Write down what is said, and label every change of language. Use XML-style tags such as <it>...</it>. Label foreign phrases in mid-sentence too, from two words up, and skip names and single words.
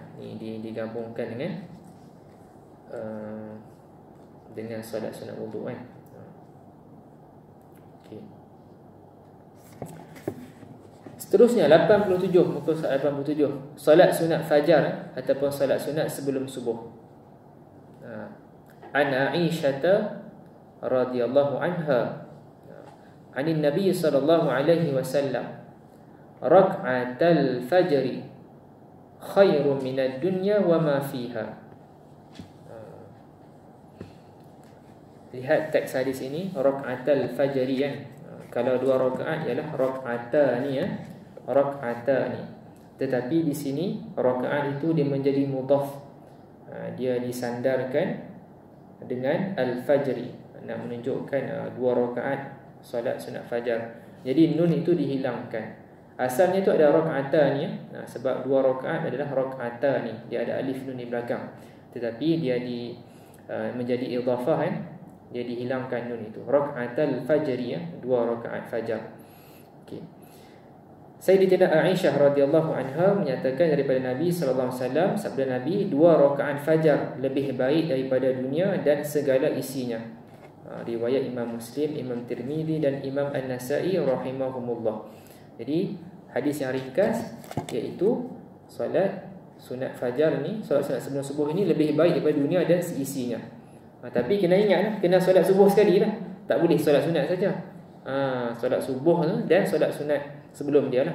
<ms>Ini digabungkan dengan solat sunat wuduk kan. Okay. Seterusnya 87, muka surat 87, solat sunat fajar ataupun solat sunat sebelum subuh.</ms> <ar>عن عائشة رضي الله عنها عن النبي صلى الله عليه وسلم ركعتا الفجر خير من الدنيا وما فيها.</ar> <ms>Lihat teks hadis ini,</ms> <ar>ركعتا الفجر kan.</ar> <ms>Kalau dua rakaat ialah</ms> <ar>ركعتان ركعتان.</ar> <ms>Tetapi di sini rakaat itu dia menjadi mudhaf. Dia disandarkan dengan al-fajri, nak menunjukkan dua rakaat solat sunat fajar. Jadi nun itu dihilangkan. Asalnya itu ada rak'atani sebab dua rakaat adalah rak'atani. Dia ada alif nun di belakang. Tetapi dia menjadi idhafah kan. Dia dihilangkan nun itu.</ms> <ar>ركعتا الفجر</ar> <ms>dua rakaat fajar. Okey. Sayyidatina Aisyah</ms> <ar>رضي الله عنها</ar> <ms>menyatakan daripada Nabi</ms> <ar>صلى الله عليه وسلم,</ar> <ms>sabda Nabi, dua rakaat fajar lebih baik daripada dunia dan segala isinya. Riwayat Imam Muslim, Imam Tirmizi dan Imam An-Nasa'i rahimahumullah. Jadi hadis yang ringkas iaitu solat sunat fajar ni, solat sunat sebelum subuh ini lebih baik daripada dunia dan seisinya. Tapi kena ingat kena solat subuh sekali lah. Tak boleh solat sunat saja. Solat subuh dan solat sunat sebelum dia lah.</ms>